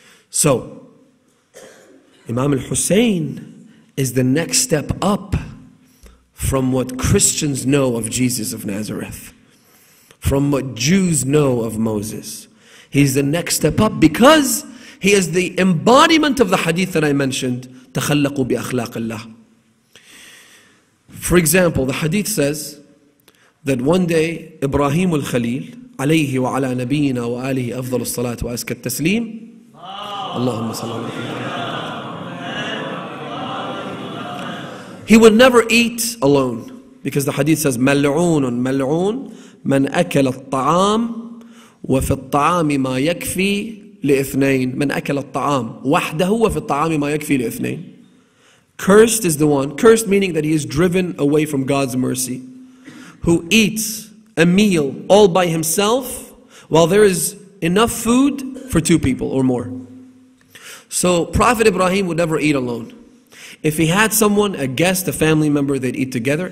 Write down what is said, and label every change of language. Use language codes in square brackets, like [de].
[en] So, Imam al-Hussein is the next step up from what Christians know of Jesus of Nazareth, from what Jews know of Moses. He's the next step up because he is the embodiment of the hadith that I mentioned, [ar] تَخَلَّقُوا بِأَخْلَاقِ اللَّهِ. [en] For example, the hadith says that one day Ibrahim al-Khalil [ar] عليه وعلى نبينا وآله أفضل الصلاة وأزكى التسليم اللهم صل على محمد. [en] He would never eat alone because the hadith says [ar] ملعون ملعون من أكل الطعام وفي الطعام ما يكفي لإثنين من أكل الطعام وحده وفي الطعام ما يكفي لإثنين. [en] Cursed is the one, cursed meaning that he is driven away from God's mercy, who eats a meal all by himself while there is enough food for two people or more. So Prophet Ibrahim would never eat alone. If he had someone, a guest, a family member, they'd eat together.